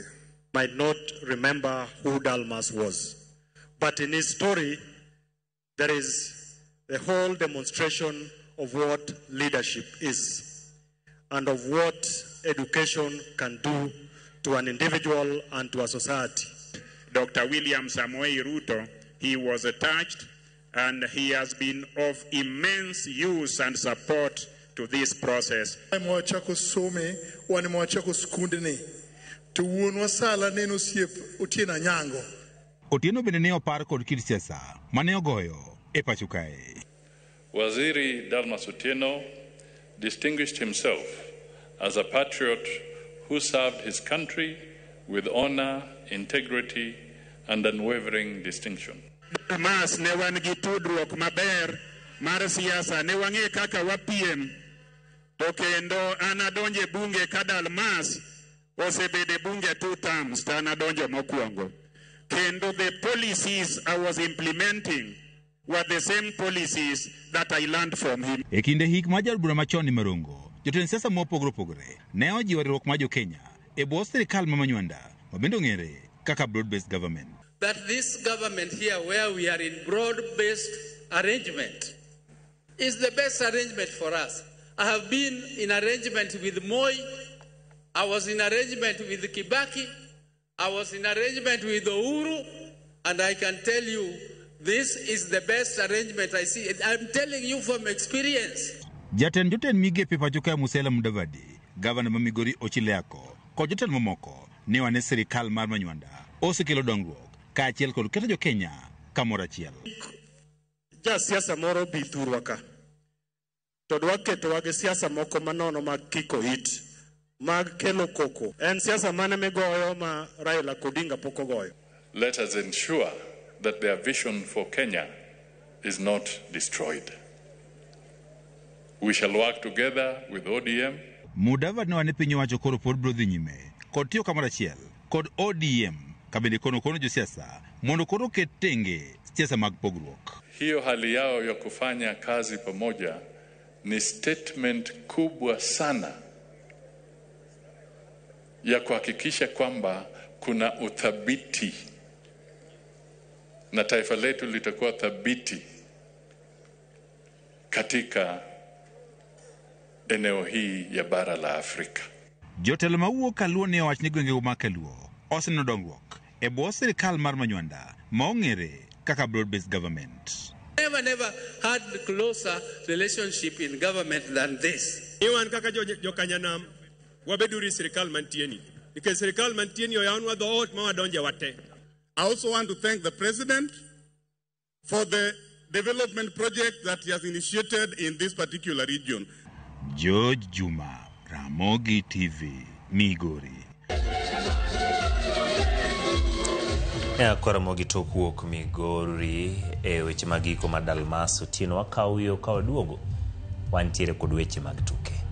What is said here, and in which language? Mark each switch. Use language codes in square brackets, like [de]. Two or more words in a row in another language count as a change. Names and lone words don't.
[en] Might not remember who Dalmas was, but in his story there is the whole demonstration of what leadership is and of what education can do to an individual and to a society. Dr. William Samoei Ruto, he was attached and he has been of immense use and support to this process. [luo] Otieno bende ne opar kod kit siasa mane ogoyo e pacho kae. [en] Waziri Dalmas Otieno distinguished himself as a patriot who served his country with honor, integrity, and unwavering distinction. [luo] Dalmas ne wan gi tudruok maber mar siasa, ne wang'e kaka wapiem, to kendo an adonje bunge ka Dalmas osebede bunge 2 terms, to an adonjo mokwongo. [en] Kendo the policies I was implementing were the same policies that I learned from him. [luo] E kinde hik ma jarbura machon ni Marongo, jotend siasa mopogore opogore ne ojiwo riwruok ma jo-Kenya e bwo sirikal ma manywanda mabende ong'ere kaka [en] broad-based government. That this government here, where we are in broad-based arrangement, is the best arrangement for us. I have been in arrangement with Moi, I was in arrangement with Kibaki, I was in arrangement with Uhuru, and I can tell you, this is the best arrangement I see. I'm telling you from experience. [luo] Jatend migepe pacho ka Musalia Mudavadi, Gavana ma Migori Ochileako, kod jotend mamoko ne wane sirikal mar manywanda osekelo dongruok kaachiel kod keto jo-Kenya kamoro achiel. Ja siasa moro bi thurwa ka, to dwa ketowa gi siasa moko manono mag kiko it, mag kelo koko. En siasa mane migoyo ma Raila Odinga pok ogoyo. [en] Let us ensure that their vision for Kenya is not destroyed. We shall work together with ODM. [luo] Mudavadi ne wane piny owacho koro pod biro dhi nyime kod tiyo kamoro achiel kod ODM kabende kono josiasa mondo koro ketenge siasa mag pogruok. [sw] Hiyo hali yao ya kufanya kazi pamoja ni statement kubwa sana ya kuhakikisha kwamba kuna uthabiti na taifa letu litakuwa thabiti katika eneo hii ya bara la Afrika. [luo] Jotelo mawuok kaluo ne owach ni gwenge ma kaluo oseneno dongruok e bwo sirikal mar Manywanda ma ong'ere kaka [en] broad-based government. Never had closer relationship in government than this. [luo] Iwan kaka jokanyanam wabeduri sirikal mantieni. Because sirikal mantieni oyawnwa dhoot ma wadonje wate. [en] I also want to thank the President for the development project that he has initiated in this particular region. George Juma, Ramogi TV, Migori. [luo] Ramogi Tokuok Migori weche magiko ma Dalmas Otieno wakawuoyo ka duogo wantiere kod weche mag tuke.